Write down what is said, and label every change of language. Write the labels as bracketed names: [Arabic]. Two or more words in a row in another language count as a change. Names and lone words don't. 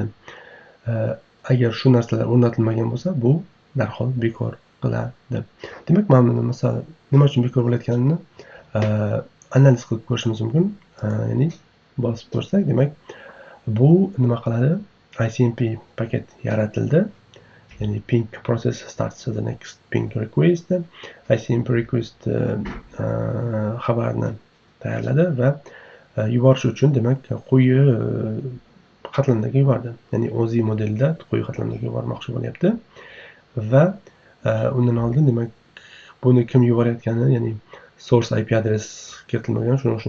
[Uzbek] Agar shu narsalar o'rnatilmagan bo'lsa, bu darhol bekor qiladi. Demak, mana buni misol nima uchun bekor bo'layotganini analiz qilib ko'rishimiz mumkin. Ya'ni bosib ko'rsak, demak, bu nima qiladi? ICMP paket yaratildi. [English] Ya'ni ping process starts the next ping request. ICMP request [Uzbek] xabarni tayyorladi va yuborish uchun demak quyi qatlamdagi yubordi. Ya'ni OZ modelida quyi qatlamdagi yubormoqchi bo'lyapti va undan oldin demak buni kim yuborayotgani, ya'ni [English] source IP [Uzbek] adres kiritilmagan, shuning uchun